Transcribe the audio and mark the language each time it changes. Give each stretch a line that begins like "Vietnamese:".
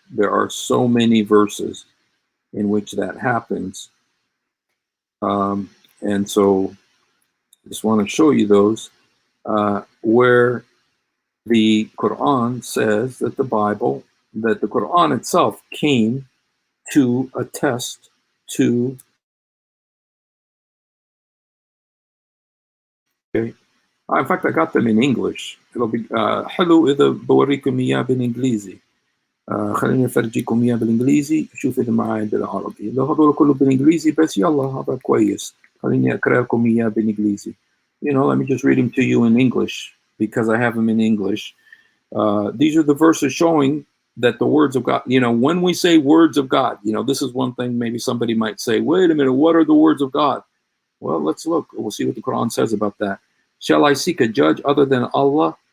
English: There are so many verses in which that happens, and so I just want to show you those where the Quran says that that the Quran itself came to attest to. Okay. In fact, I got them in English. It'll be
Arabic: حلو إذا بوريكم إياه بالإنجليزي. خليني أفرجيكم إياه بالإنجليزي، شوف إذا معايا بالعربي. لو هذول كله بالإنجليزي بس، يلا هذا كويس. خليني أقرأ لكم إياه بالإنجليزي.
English: Let me just read them to you in English because I have them in English. These are the verses showing that the words of God, when we say words of God, this is one thing maybe somebody might say, wait a minute, what are the words of God? Well, let's look. We'll see what the Quran says about that. Shall I seek a judge other than Allah?